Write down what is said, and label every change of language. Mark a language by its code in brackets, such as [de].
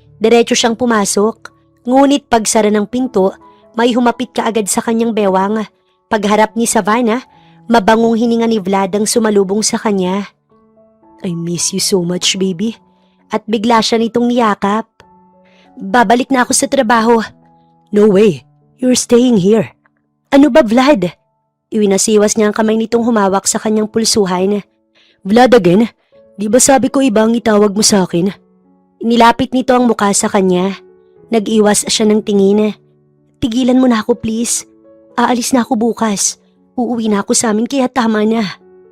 [tl] Diretso siyang pumasok. Ngunit pagsara ng pinto, may humapit kaagad sa kanyang bewang. Pagharap ni Savannah, mabangong hininga ni Vlad ang sumalubong sa kanya. [en] I miss you so much, baby. [tl] At bigla siya nitong niyakap. Babalik na ako sa trabaho. [en] No way, you're staying here. [tl] Ano ba, Vlad? Iwinasiwas niya ang kamay nitong humawak sa kanyang pulsuhan. [en] Vlad again? [tl] Di ba sabi ko ibang itawag mo sa akin? Nilapit nito ang mukha sa kanya. Nag-iwas siya ng tingin. Tigilan mo na ako please. Aalis na ako bukas. Uuwi na ako sa amin kaya tama na.